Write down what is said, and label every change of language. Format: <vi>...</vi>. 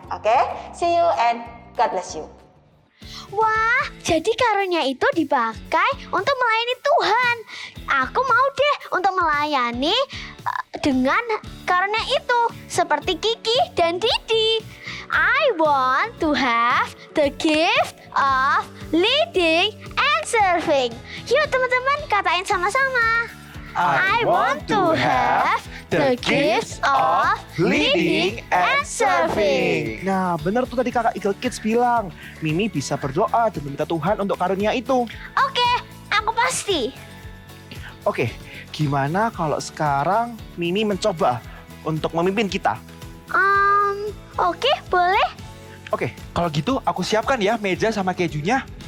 <en>Oke, see you and God bless you.</en> <id>Wah, jadi karunia itu dipakai untuk melayani Tuhan. Aku mau deh untuk melayani dengan karunia itu, seperti Kiki dan Didi.</id> <en>I want to have the gift of leading and serving.</en> <id>Yuk teman-teman, katain sama-sama.</id> <en>I want to have the gift of leading and serving.</en> <id>Nah, benar tuh tadi kakak Eagle Kids bilang. Mimi bisa berdoa dan meminta Tuhan untuk karunia itu. Oke, aku pasti. Oke, gimana kalau sekarang Mimi mencoba untuk memimpin kita? Oke, boleh. Oke, kalau gitu aku siapkan ya meja sama kejunya.</id>